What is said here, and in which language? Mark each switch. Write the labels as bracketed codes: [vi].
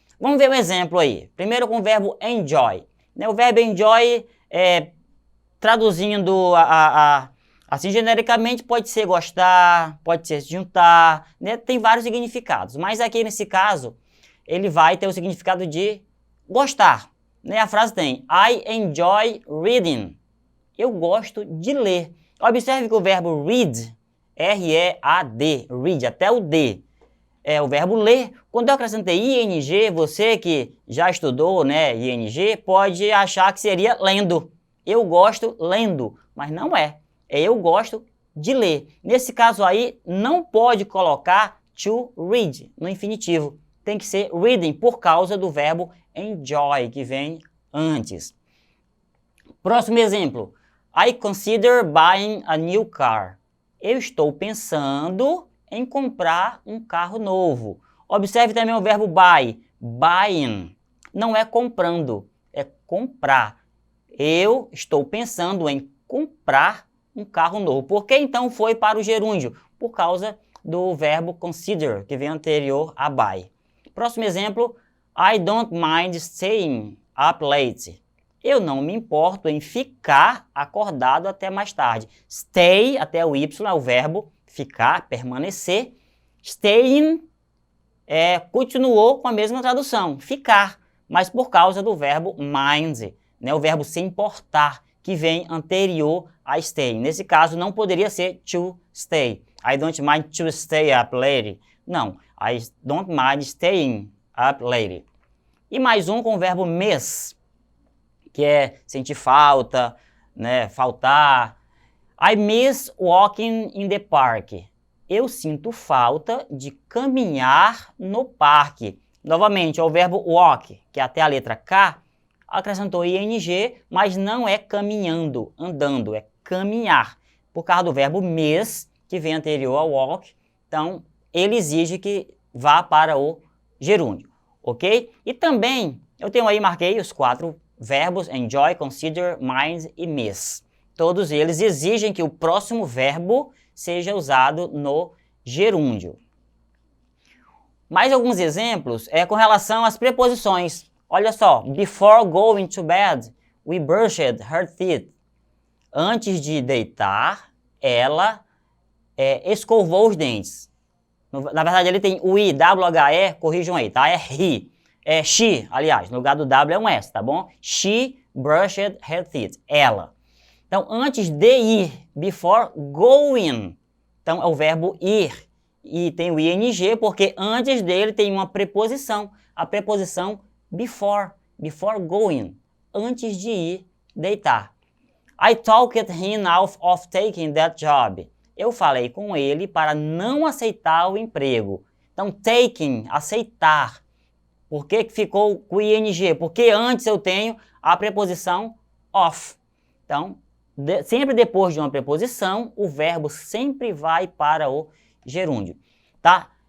[pt] Vamos ver um exemplo aí. Primeiro com o verbo enjoy. O verbo enjoy, traduzindo assim genericamente, pode ser gostar, pode ser juntar, né? Tem vários significados. Mas aqui nesse caso, ele vai ter o significado de gostar, né? A frase tem [en] I enjoy reading. [pt] Eu gosto de ler. Observe que o verbo read, R-E-A-D, read, até o D, é o verbo ler. Quando eu acrescentei ing, você que já estudou, né, ing, pode achar que seria lendo. Eu gosto lendo, mas não é. É eu gosto de ler. Nesse caso aí, não pode colocar to read no infinitivo. Tem que ser reading por causa do verbo enjoy, que vem antes. Próximo exemplo. [en] I consider buying a new car. [pt] Eu estou pensando em comprar um carro novo. Observe também o verbo buy. Buying. Não é comprando, é comprar. Eu estou pensando em comprar um carro novo. Por que então foi para o gerúndio? Por causa do verbo consider, que vem anterior a buy. Próximo exemplo, [en] I don't mind staying up late. [pt] Eu não me importo em ficar acordado até mais tarde. Stay, até o Y, é o verbo ficar, permanecer. Staying continuou com a mesma tradução, ficar, mas por causa do verbo mind, né, o verbo se importar, que vem anterior a stay. Nesse caso, não poderia ser to stay. [en] I don't mind to stay up late. Não, I don't mind staying up late. [pt] E mais um com o verbo miss, que é sentir falta, né, faltar. [en] I miss walking in the park. [pt] Eu sinto falta de caminhar no parque. Novamente, é o verbo walk, que é até a letra K, acrescentou ing, mas não é caminhando, andando, é caminhar. Por causa do verbo miss, que vem anterior ao walk, então ele exige que vá para o gerúndio, ok? E também, eu tenho aí, marquei os 4 verbos enjoy, consider, mind e miss. Todos eles exigem que o próximo verbo seja usado no gerúndio. Mais alguns exemplos com relação às preposições. Olha só, [en] before going to bed, we brushed her teeth. [pt] Antes de deitar, ela escovou os dentes. Na verdade, ele tem o I, W-H-E, corrijam aí, tá? É he. É she, aliás, no lugar do W é um S, tá bom? [en] She brushed her teeth. [pt] Ela. Então, antes de ir, [en] before going. [pt] Então, é o verbo ir. E tem o ing porque antes dele tem uma preposição. A preposição before. Before going. Antes de ir deitar. [en] I talked him out of taking that job. [pt] Eu falei com ele para não aceitar o emprego. Então, taking, aceitar. Por que ficou com ing? Porque antes eu tenho a preposição of. Então, sempre depois de uma preposição, o verbo sempre vai para o gerúndio, tá?